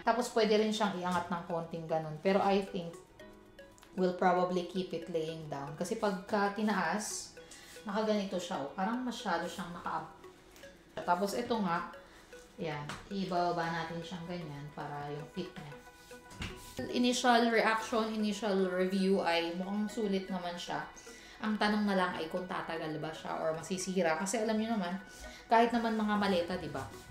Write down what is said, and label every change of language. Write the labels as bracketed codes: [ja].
[tl] Tapos pwede rin siyang iangat ng konting ganun. [en] Pero I think we'll probably keep it laying down. [tl] Kasi pagka tinaas, nakaganito siya. Parang masyado siyang naka-up. Tapos ito nga, yan, ibababa natin siyang ganyan para yung fit niya. [en] Initial reaction, initial review [tl] ay mukhang sulit naman siya. Ang tanong na lang ay kung tatagal ba siya or masisira. Kasi alam niyo naman, kahit naman mga maleta, di ba?